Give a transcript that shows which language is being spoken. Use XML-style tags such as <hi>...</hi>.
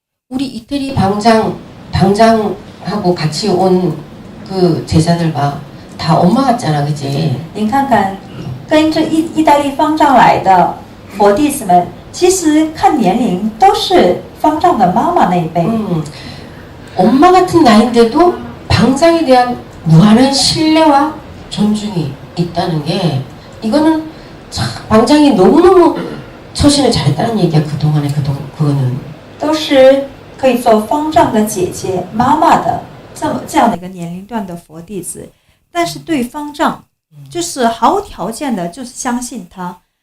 <ko>우리 이태리 방장하고 같이 온 그 제자들 봐, 다 엄마 같잖아, 그치?</ko> <zh>您看看，跟着意大利方丈来的佛弟子们，其实看年龄都是方丈的妈妈那一辈。</zh> <ko>엄마 같은 나이인데도 방장에 대한 무한한 신뢰와 존중이 있다는 게 이거는 참 방장이 너무너무 처신을 잘했다는 얘기야. 그거는</ko> <zh>都是可以做方丈的姐姐、妈妈的这样的一个年龄段的佛弟子，但是对方丈就是毫无条件的，就是相信他，</zh>